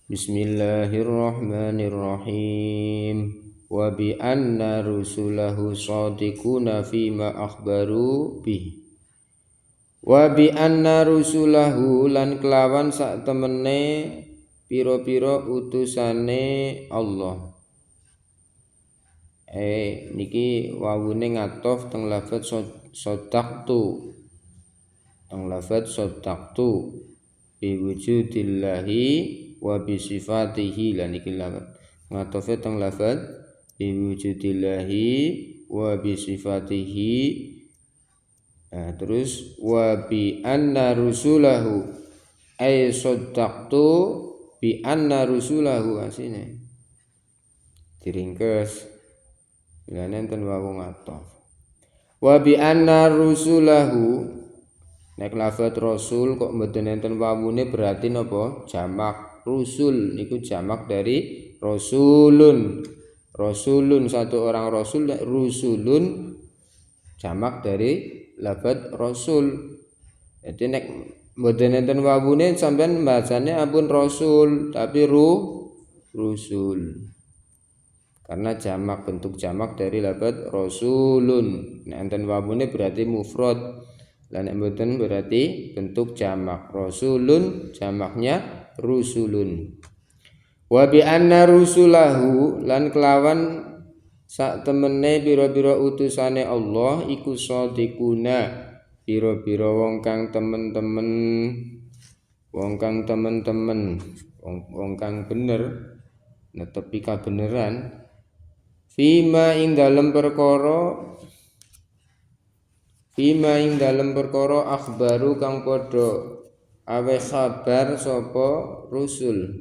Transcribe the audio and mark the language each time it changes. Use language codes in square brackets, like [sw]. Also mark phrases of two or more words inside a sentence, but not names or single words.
[ar] بسم الله الرحمن الرحيم. وبأن رسله صادقون فيما أخبروا به. وبأن رسله [jv] lan kelawan sak temene pira-pira utusane Allah. Niki wawune ngatof teng lafadz sadaqtu. Teng lafadz sadaqtu [ar] بوجود الله وبصفاته [jv] lan iki ngatofe teng lafadz [ar] بوجود الله وبصفاته. [jv] Terus [ar] وبأن رسله أي صدقت بأن رسله [jv] asine diringkes lan enten wawu ngatof [ar] وبأن رسله. [jv] Nek lafadz rasul kok mboten enten wawune berarti napa jamak. Rusul niku jamak dari rasulun. [id] Rasulun satu orang rasul, rusulun jamak dari lafadz rasul. [jv] Jadi nek mboten enten wawune sampean bacane ampun rasul tapi rusul. [id] Karena jamak, bentuk jamak dari lafadz rasulun. [jv] Nek enten wawune berarti mufrad. Lan nek mboten berarti bentuk jamak. [id] Rasulun jamaknya rusulun. [ar] وبأن رسله [jv] lan kelawan sak temene pira-pira utusane Allah iku shadiquna pira-pira wong kang temen-temen, wong kang bener netepi kabeneran fima ing dalem perkara akhbaru kang padha awe kabar sapa rusul.